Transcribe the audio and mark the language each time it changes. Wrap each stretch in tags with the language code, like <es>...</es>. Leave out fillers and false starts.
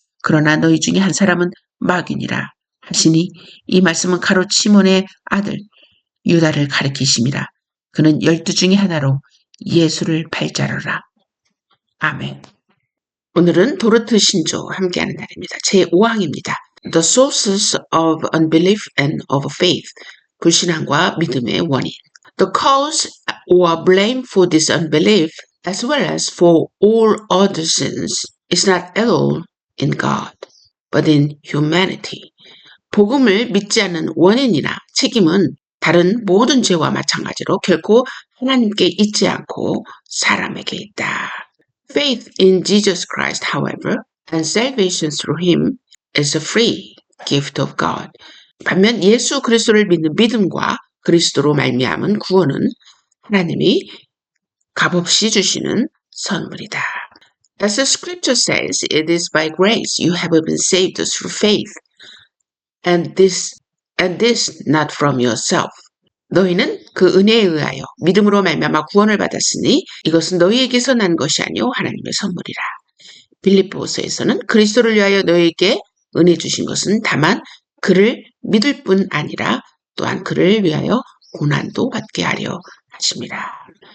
<ko>그러나 너희 중에 한 사람은 마귀니라 하시니 이 말씀은 가롯 시몬의 아들 유다를 가리키심이라. 그는 12 중에 하나로 예수를 팔자로라. 아멘. 오늘은 도르트 신조 함께하는 날입니다. 제5항입니다.</ko> <en>The sources of unbelief and of faith.</en> <ko>불신앙과 믿음의 원인.</ko> <en>The cause or blame for this unbelief as well as for all other sins is not at all in God, but in humanity.</en> <ko>복음을 믿지 않는 원인이나 책임은 다른 모든 죄와 마찬가지로 결코 하나님께 있지 않고 사람에게 있다.</ko> <en>Faith in Jesus Christ, however, and salvation through Him is a free gift of God.</en> <ko>반면 예수 그리스도를 믿는 믿음과 그리스도로 말미암은 구원은 하나님이 값없이 주시는 선물이다.</ko> <en>As the scripture says, it is by grace you have been saved through faith, and this not from yourself.</en> <ko>너희는 그 은혜에 의하여 믿음으로 말미암아 구원을 받았으니 이것은 너희에게서 난 것이 아니요 하나님의 선물이라. 빌립보서에서는 그리스도를 위하여 너희에게 은혜 주신 것은 다만 그를 믿을 뿐 아니라 또한 그를 위하여 고난도 받게 하려 하십니다.</ko>